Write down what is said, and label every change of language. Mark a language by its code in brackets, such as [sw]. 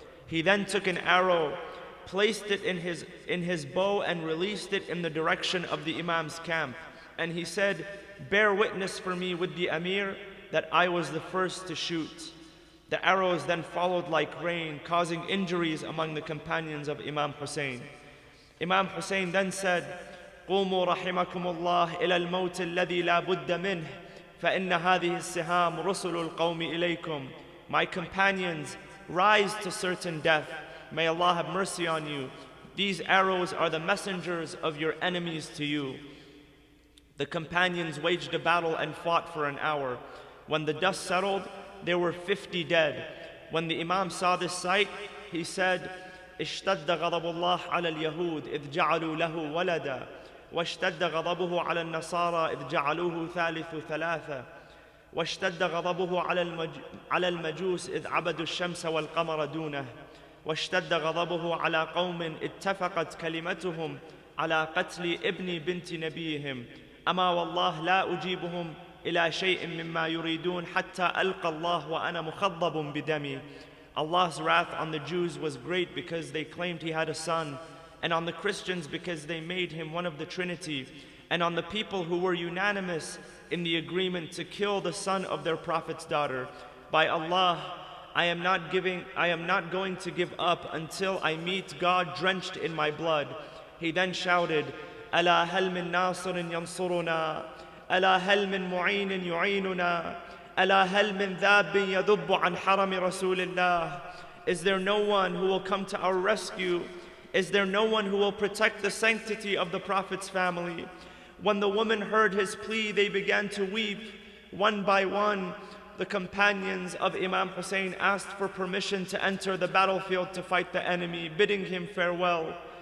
[en] He then took an arrow, placed it in his bow and released it in the direction of the Imam's camp. And he said, bear witness for me with the Amir that I was the first to shoot. The arrows then followed like rain, causing injuries among the companions of Imam Hussein. Imam Hussein then said, [ar] قوموا رحمكم الله إلى الموت الذي لا بد منه فإن هذه السهام رسل القوم إليكم. [en] My companions, rise to certain death. May Allah have mercy on you. These arrows are the messengers of your enemies to you. The companions waged a battle and fought for an hour. When the dust settled, there were 50 dead. When the Imam saw this sight, he said, [ar] اشتد غضب الله على اليهود إذ جعلوا له ولدا واشتد غضبه على النصارى إذ جعلوه ثالث ثلاثة واشتد غضبه على المجوس إذ عبدوا الشمس والقمر دونه واشتد غضبه على قوم اتفقت كلمتهم على قتل ابن بنت نبيهم أما والله لا أجيبهم إلى شيء مما يريدون حتى ألقى الله وأنا مخضب بدمي. [en] Allah's wrath on the Jews was great because they claimed he had a son, and on the Christians because they made him one of the Trinity, and on the people who were unanimous in the agreement to kill the son of their prophet's daughter. By Allah, I am not going to give up until I meet God drenched in my blood. He then shouted, [ar] ألا هل من ناصر ينصرنا ألا هل من معين يعيننا ألا هل من ذاب يذب عن حرم رسول الله. [en] Is there no one who will come to our rescue? Is there no one who will protect the sanctity of the Prophet's family? When the woman heard his plea, they began to weep. One by one, the companions of Imam Hussein asked for permission to enter the battlefield to fight the enemy, bidding him farewell.